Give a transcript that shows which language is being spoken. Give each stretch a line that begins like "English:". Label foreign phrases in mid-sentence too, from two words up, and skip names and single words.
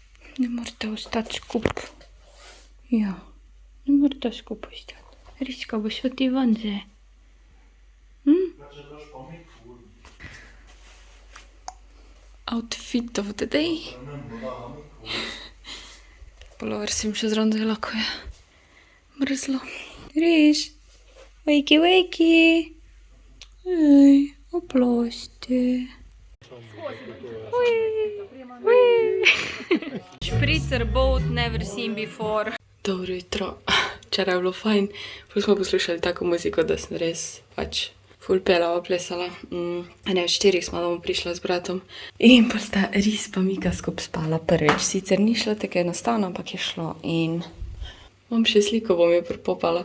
Slovenian: Ne morate ostati skupaj. Ja, ne morate skupaj ostati. Riska, boš šel ti ven zdaj?
English: Outfit of the day.
Slovenian: Polover si mi še zraven vzela, ko je mrzlo.
English: Riš, wakey.
Slovenian: Ej, oprosti.
English: Špricer boat never seen before.
Slovenian: Dobro jutro. Včeraj je bilo fajn. Ful smo poslušali tako muziko, da sem res pač ful pelava, plesala. Ne, v 4 smo domov prišla z bratom. In pa sta Ris pa Mika skupaj spala prvič. Sicer ni šlo tako enostavno, ampak je šlo. In imam še sliko, bom jo pripopala.